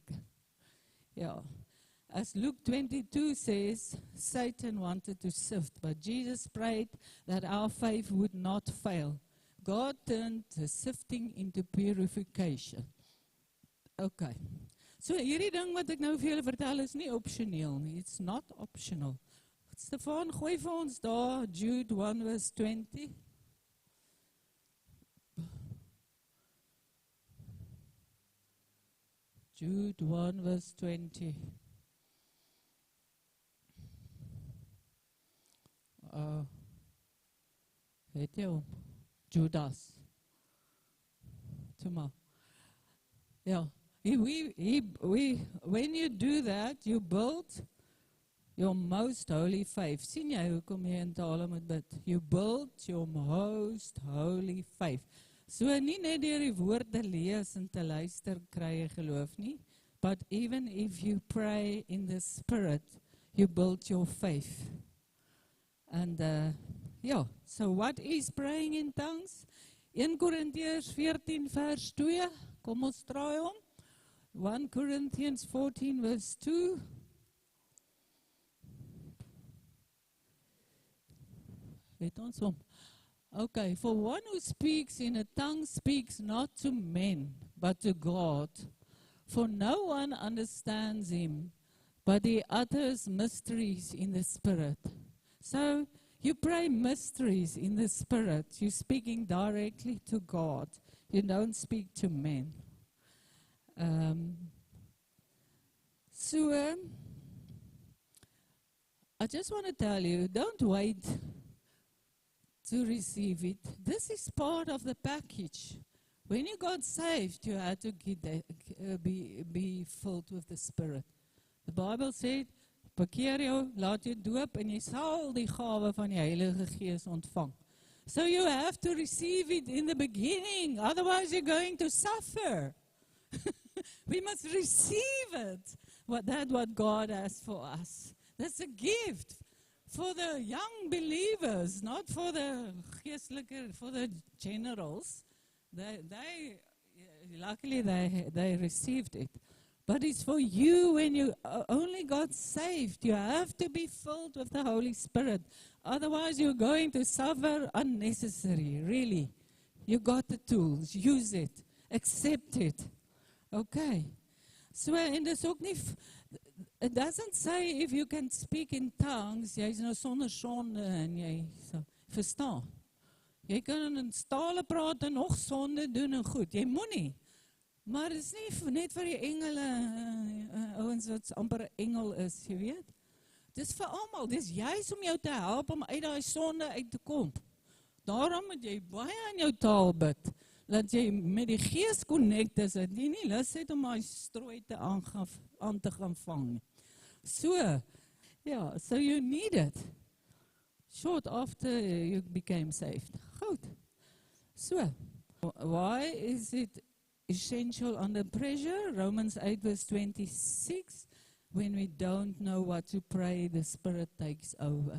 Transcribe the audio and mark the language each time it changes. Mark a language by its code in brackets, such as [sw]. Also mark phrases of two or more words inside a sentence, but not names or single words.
[en] Yeah. As Luke 22 says, Satan wanted to sift, but Jesus prayed that our faith would not fail. God turned the sifting into purification. Okay. [af] So hierdie ding wat ek nou vir julle vertel is nie opsioneel nie. [en] It's not optional. [af] Stefan, gooi vir ons daar Jude 1 verse 20. Jude 1 verse 20. Het jy hom? Judas. Toe maar. Ja. [en] When you do that, you build your most holy faith. [af] Sien jy hoekom jy in tale moet bid? [en] You build your most holy faith. [af] So nie net deur die woorde lees en te luister kry jy geloof nie, [en] but even if you pray in the Spirit, you build your faith. And so what is praying in tongues? [af] 1 Korintiërs 14 vers 2, kom ons draai hom. [en] 1 Corinthians 14 verse 2. [af] Weet ons hom. [en] Okay, for one who speaks in a tongue speaks not to men, but to God. For no one understands him, but he utters mysteries in the Spirit. So, you pray mysteries in the Spirit. You're speaking directly to God. You don't speak to men. I just want to tell you, don't wait to receive it. This is part of the package. When you got saved, you had to be filled with the Spirit. The Bible said, [af] bekeer jou, laat jou doop, en jy sal die gawe van die Heilige Gees ontvang. [en] So you have to receive it in the beginning, otherwise you're going to suffer. We must receive it, what God has for us. That's a gift for the young believers, not for the geestelike, for the generals. Luckily they received it. But it's for you when you only got saved. You have to be filled with the Holy Spirit. Otherwise you're going to suffer unnecessary, really. You got the tools, use it, accept it. Okay. So, [af] en dis ook nie, [en] it doesn't say if you can speak in tongues, [af] jy is nou sonder sonde en jy verstaan. Jy kan in tale praat en nog sonde doen en goed, jy moet nie. Maar dit is nie net vir die engele, ouens wat amper 'n engel is, jy weet. Dis vir almal, dis juist om jou te help om uit daai sonde uit te kom. Daarom moet jy baie in jou taal bid, dat jy met die gees connect is, dat jy nie lus het om daai strooi aan te gaan vang. [en] So you need it. Short after you became saved. Goed. So, why is it essential under pressure? Romans 8 verse 26. When we don't know what to pray, the Spirit takes over.